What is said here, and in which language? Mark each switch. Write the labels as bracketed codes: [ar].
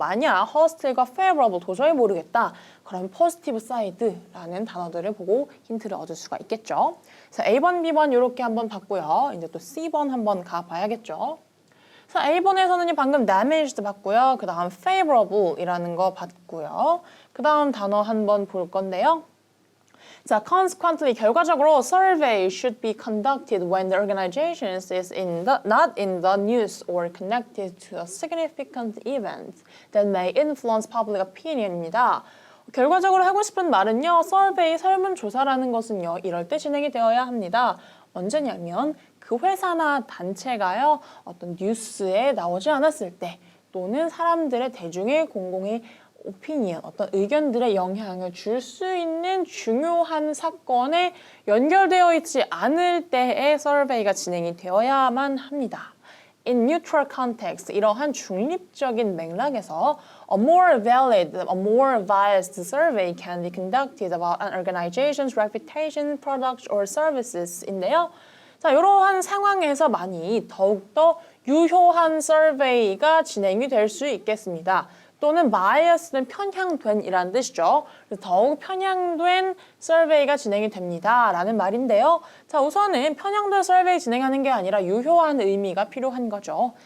[ko] 만약 hostle과 favorable 도저히 모르겠다. 그럼 [en] positive side [ko] 라는 단어들을 보고 힌트를 얻을 수가 있겠죠. 그래서 A번, B번 이렇게 한번 봤고요. 이제 또 C번 한번 가봐야겠죠. 그래서 A번에서는 방금 damaged 봤고요. 그 다음 favorable이라는 거 봤고요. 그 다음 단어 한번 볼 건데요. 자, [en] consequently, [ko] 결과적으로 [en] survey should be conducted when the organization is not in the news or connected to a significant event that may influence public opinion [ko] 입니다. 결과적으로 하고 싶은 말은요, survey, 설문조사라는 것은요, 이럴 때 진행이 되어야 합니다. 언제냐면 그 회사나 단체가요, 어떤 뉴스에 나오지 않았을 때 또는 사람들의 대중의 공공의 오피니언, 어떤 의견들의 영향을 줄 수 있는 중요한 사건에 연결되어 있지 않을 때의 서베이가 진행이 되어야만 합니다. [en] In neutral context, [ko] 이러한 중립적인 맥락에서 [en] a more valid, a more biased survey can be conducted about an organization's reputation, products, or services [ko] 인데요. 자, 이러한 상황에서 많이 더욱더 유효한 서베이가 진행이 될 수 있겠습니다. 또는 bias는 편향된 이라는 뜻이죠. 그래서 더욱 편향된 서베이가 진행이 됩니다. 라는 말인데요. 자, 우선은 편향된 서베이 진행하는 게 아니라 유효한 의미가 필요한 거죠.